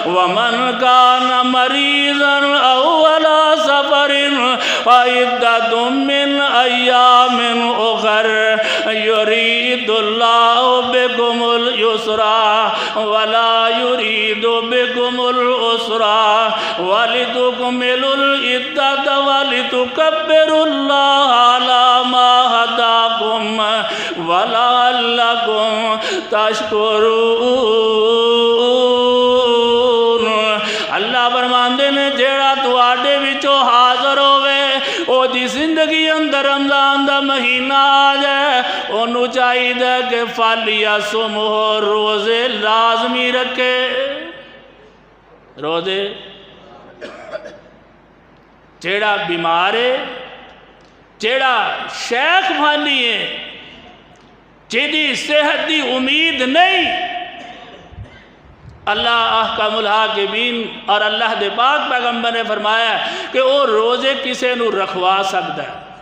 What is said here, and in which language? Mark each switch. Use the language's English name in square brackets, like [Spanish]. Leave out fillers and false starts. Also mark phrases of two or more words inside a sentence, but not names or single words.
[Arabic] ومن کان مریضا او علی سفر فعدۃ من ایام اخر یرید اللہ بکم اليسر ولا یرید بکم العسر ولتکملوا العدۃ ولتکبروا اللہ علی ما ہداکم ولعلکم تشکرون. [Punjabi] اللہ فرماندے نے جیڑا تواڈے وچوں حاضر ہوئے او دی زندگی اندر رمضان دا مہینہ آ جائے اونوں چاہیے کہ فلیصمہ روزے لازمی رکھے. روزے جیڑا بیمار ہے، جیڑا شیخ بھالی ہے، جیدی صحت دی امید نہیں، اللہ احکم الحاکمین اور اللہ دے پاک پیغمبر نے فرمایا کہ وہ روزے کسے نو رکھوا سکتا ہے.